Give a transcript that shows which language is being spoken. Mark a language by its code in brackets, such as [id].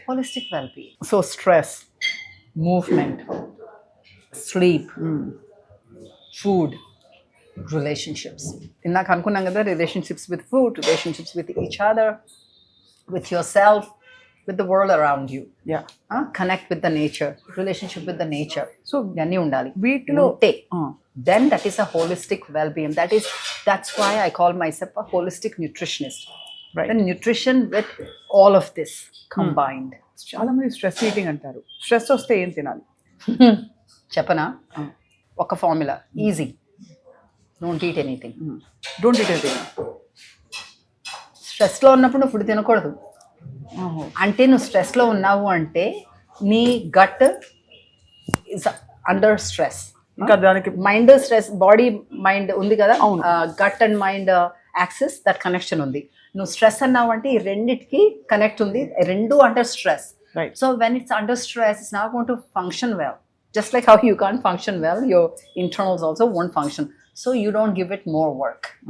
[en] Holistic wellbeing. So stress, movement, sleep, food, relationships. [te] ఇందాక అనుకున్నాం కదా, [en] Relationships with food, relationships with each other, with your self, with the world around you. Yeah. Connect with the nature, relationship with the nature. [te] So ఇవన్నీ ఉండాలి వీటిలో. [en] Then that is a holistic well-being. That's why I call myself a holistic nutritionist. Right. The nutrition with all of this combined. [te] చాలా మంది stress eating అంటారు. Stress వస్తే ఏం తినాలి చెప్పనా? ఒక formula, easy. [en] Don't eat anything. Don't eat anything. [te] స్ట్రెస్లో ఉన్నప్పుడు నువ్వు ఫుడ్ తినకూడదు. అంటే నువ్వు స్ట్రెస్లో ఉన్నావు అంటే నీ [en] Gut is under stress. [te] ఇంకా దానికి [en] mind stress, body mind [te] ఉంది కదా, [en] Gut and mind axis, that connection ఉంది. [te] నువ్వు స్ట్రెస్ అన్నావు అంటే ఈ రెండిటికి కనెక్ట్ ఉంది, రెండు under stress. [en] Right. So when it's under stress, it's not going to function well. Just like how you can't function well, your internals also won't function. So you don't give it more work.